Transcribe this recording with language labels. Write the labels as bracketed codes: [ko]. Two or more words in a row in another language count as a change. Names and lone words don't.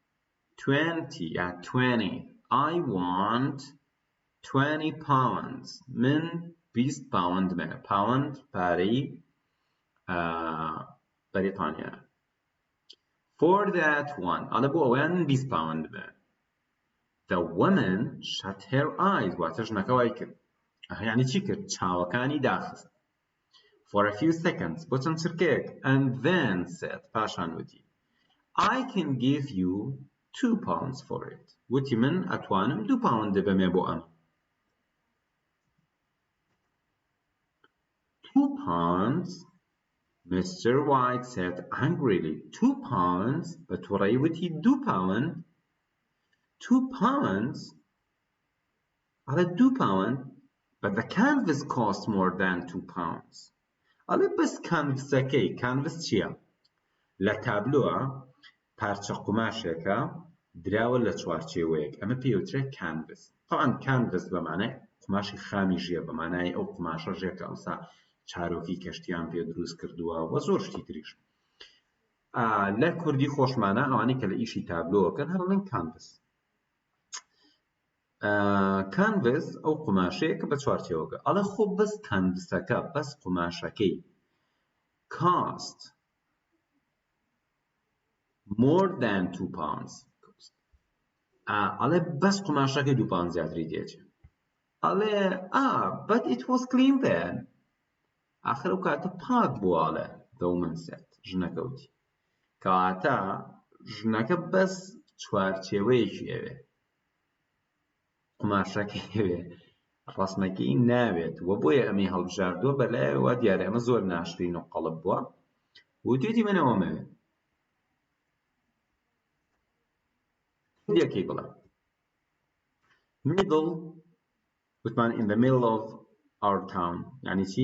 [ckb] 20 pounds من 20 [en] pound pound [ckb] پارەی بەریتانیا [en] for that one [ckb] ئەڵە بۆ ئەویان [en] 20 pound the woman shut her eyes [ckb] واتە ژنەکە وای کرد یعنی چی کرد؟ چاوەکانی داخست [en] for a few seconds [ckb] بۆ چەند چرکێک [en] and then said [ckb] پاشان وتی [en] I can give you 2 pounds for it. [ckb] وتی من ئەتوانم 2 pound بەمێ بۆ ئەم. 2 pounds Mr. [en] White said angrily. 2 pounds [ckb] بە تووڕەیی وتی [en] 2 pound 2 pounds ئەڵێ 2 pound but the canvas cost more than 2 pounds. [ckb] ئەڵێ بەس کانڤسەکەی کانڤس چییە؟ لە تابلۆە پارچە قوماشێکە دراوە لە چوارچێوەیەک ئەمە پێوترێت کانڤس. طبعا کانڤس بەمانای قوماشی خامی ژێ بەمانای ئەو قوماشە ژێکە ئەوسا چارۆکی کەشتیان پێ دروست کردووە و زۆر شتی تریش. لە کوردی خۆشمانە ئەوانەی کە لە ئیشی تابلۆکەن هەڵڵێن کانڤس. کانڤس ئەو قوماشەیە کە بە چوارچێوەکە ئەڵێ خۆ بەس کانڤسەکە بەس قوماشەکەی [en] cost more than £2. [ckb] ئەڵێ بەس قماشەکەی £2 زیاتری دێت. [en] ئەڵێ but it was clean then. [ckb] ئاخر ئەو کاتە پاک بووە. ئەڵێ [en] the woman said. [ckb] ژنەکە وتی. کەواتە ژنەکە بەس چوارچێوەیەکی ئەوێ. قماشەکەی ئەوێ. ڕەسمەکەی ناوێت وە بۆیە ئەمەی هەڵبژاردووە بەلایەوە دیارە ئەمە زۆر ناشرین و قەڵب بووە وتوێتی من ئەوەمەوێ یەکەی بڵێ middle وتمان [en] in the middle of our town [ckb] یعنی چی؟